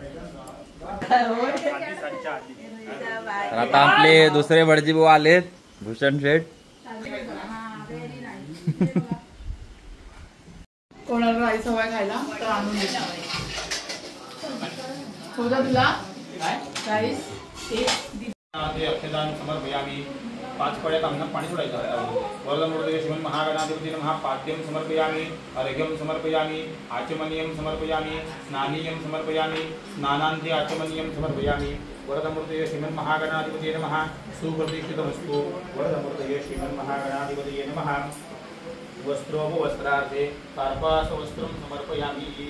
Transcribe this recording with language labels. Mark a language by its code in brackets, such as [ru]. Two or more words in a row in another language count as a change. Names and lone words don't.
[mr] तर आता आपले दुसरे भटजी भाऊ आलेत, भूषण शेठ. कोणाला राईस हवाय खायला तर आणून दे. होता तुला राईस? [sa] अक्षदान समर्पयामि. [mr] 5 पळ्यात अंगणात पाणी सोडायचं. [sa] वरदमूर्तये श्रीमन महागणाधिपती नमः. पाद्यं समर्पयामि. अर्घ्यं समर्पयामि. आचमनीयं समर्पयामि. स्नानीयं समर्पयामि. स्नानान्ते आचमनीयं समर्पयामि. वरदमूर्तये श्रीमन महागणाधिपती नमः. सुप्रतिष्ठितमस्तु. वरदमूर्तये श्रीमन महागणाधिपती नमः. वस्त्रोपवस्त्रार्थे कार्पासवस्त्रं समर्पयामि.